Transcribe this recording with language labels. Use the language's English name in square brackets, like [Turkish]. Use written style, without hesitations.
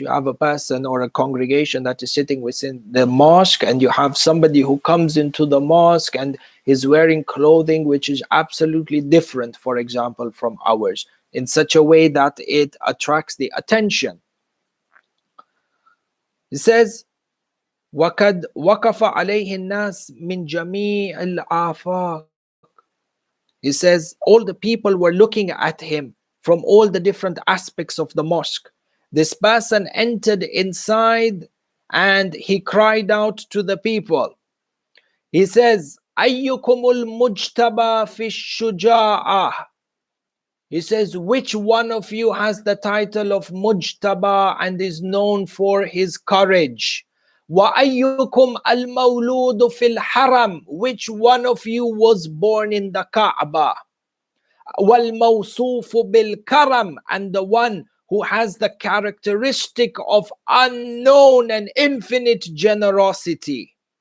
[English] You have a person or a congregation that is sitting within the mosque, and you have somebody who comes into the mosque and is wearing clothing which is absolutely different, for example, from ours, in such a way that it attracts the attention. It says, [Arabic] وَقَدْ وَقَفَ عَلَيْهِ النَّاسِ مِنْ جَمِيعِ الْآفَاقِ. [English] He says, all the people were looking at him from all the different aspects of the mosque. This person entered inside and he cried out to the people. He says, [Arabic] أَيُّكُمُ الْمُجْتَبَى فِي الشُّجَاعَةِ. [English] He says, which one of you has the title of Mujtaba and is known for his courage? [Arabic] وَأَيُّكُمْ الْمَوْلُودُ فِي الْحَرَمِ, [English] which one of you was born in the Kaaba? [Arabic] وَالْمَوْصُوفُ بِالْكَرَمِ, [English] and the one who has the characteristic of unknown and infinite generosity.